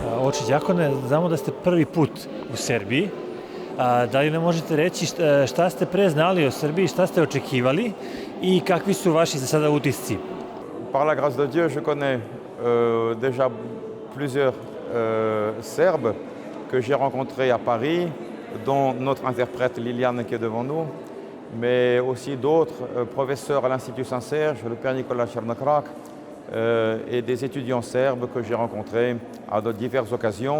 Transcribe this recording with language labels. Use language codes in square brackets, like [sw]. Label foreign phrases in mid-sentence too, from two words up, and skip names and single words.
[sr] Vučić Đakone, znamo da ste prvi put u Serbiji. Da li nam možete reći šta ste pre znali o Srbiji, šta ste očekivali i kakvi su vaši za sada utisci? [fr] Par la grâce de Dieu, je connais déjà plusieurs Serbes que j'ai rencontrés à Paris, dont notre interprète Liliane qui est devant nous, mais aussi d'autres professeurs à l'Institut Saint-Serge, le père Nicolas Chernokrak, et des étudiants serbes que j'ai rencontrés à de diverses occasions.